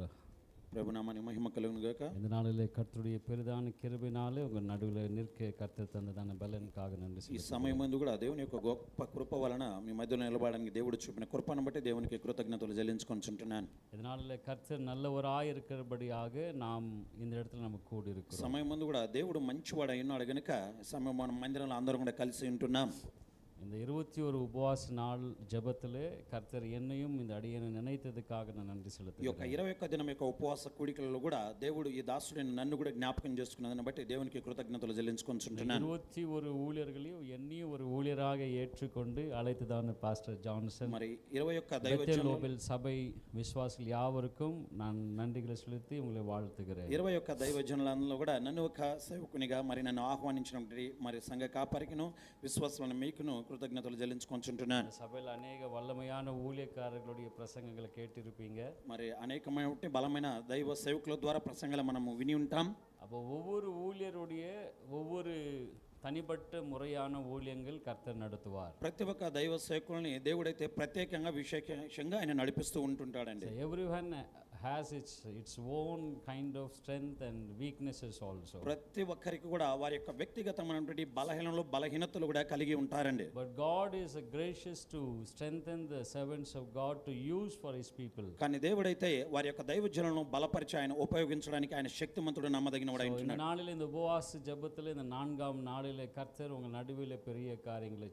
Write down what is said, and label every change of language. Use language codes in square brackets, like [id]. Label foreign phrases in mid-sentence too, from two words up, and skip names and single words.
[te] ప్రభు నామానికి మహిమ కలుగును గాక. [ta] இந்த நாளிலே கர்த்தருடைய பெரிதான கிருபையினாலே உங்கள் நடுவில் நிற்க கர்த்தர் தந்ததான பலனுக்காக நன்றி [te] ఈ [ta] செலுத்துகிறேன். [te] సమయం ముందు కూడా దేవుని యొక్క గొప్ప కృప వలన మీ మధ్యలో నిలబడడానికి దేవుడు చూపిన కృపను బట్టి దేవునికి కృతజ్ఞతలు చెల్లించుకుంటున్నాను. [ta] இந்த நாளிலே கர்த்தர் நல்லவராய் இருக்கிறபடியாக நாம் இந்த இடத்துல நம்ம கூடி இருக்கிறோம். [te] సమయం ముందు కూడా దేవుడు మంచివాడు అయినాడు గనుక సమయం మన మందిరంలో అందరం కూడా కలిసి ఉంటున్నాం. [ta] இந்த 21 உபவாச நாள் ஜெபத்திலே கர்த்தர் என்னையும் இந்த அடியனை நினைத்ததுக்காக நான் நன்றி [te] ఈ యొక్క [ta] செலுத்துகிறேன். [te] 21 దినం యొక్క ఉపవాస కూడికలలో కూడా దేవుడు ఈ దాసుడిని నన్ను కూడా జ్ఞాపకం చేసుకున్నదాన్ని బట్టి దేవునికి కృతజ్ఞతలు చెల్లించుకుంటున్నాను. [ta] 21 ஊழியர்களையும் என்னையும் ஒரு ஊழியராக ஏற்றுக்கொண்டு அழைத்ததான பாஸ்டர் ஜான்சன், [te] మరి 21 [ta] பெத்தேல் [te] దైవజనులు [ta] நோபல் சபை விசுவாசிகள் யாவருக்கும் நான் நன்றிகளை செலுத்தி உங்களை வாழ்த்துகிறேன். [te] 21 దైవజనులందరూ కూడా నన్ను ఒక సేవకునిగా మరి నన్ను ఆహ్వానించినటువంటి మరి సంఘ కాపరికిను విశ్వాసులను మీకును కృతజ్ఞతలు చెల్లించుకుంటున్నాను. [ta] சபையில் அநேக வல்லமையான ஊழியக்காரர்களுடைய பிரசங்கங்களை கேட்டிருப்பீங்க. [te] మరి అనేకమైన బలమైన దైవ సేవకుల ద్వారా ప్రసంగాలు మనము విని ఉంటాం. [ta] அப்போ ஒவ்வொரு ஊழியருடைய ஒவ்வொரு தனிப்பட்ட முறையான ஊழியங்கள் கர்த்தர் நடத்துவார். [te] ప్రతి ఒక్క దైవ సేవకుల్ని దేవుడైతే ప్రత్యేకంగా విశేషంగా ఆయన నడిపిస్తూ ఉంటుంటాడండి. [en] So everyone has its own kind of strength and weaknesses also. [te] ప్రతి ఒక్కరికి కూడా వారి యొక్క వ్యక్తిగతమైనటువంటి బలహీనతలు కూడా కలిగి ఉంటారండి. [en] But God is gracious to strengthen the servants of God to use for his people. [te] కానీ దేవుడైతే వారి యొక్క దైవజనులను బలపరిచి ఆయన ఉపయోగించడానికి ఆయన శక్తిమంతుడు నమ్మదగినవాడు [ta] இந்த [te] ఉంటున్నాడు. [ta] நாளில் இந்த உபவாச ஜெபத்தில் இந்த 4ஆம் நாளிலே கர்த்தர் உங்கள் நடுவில் பெரிய காரியங்களை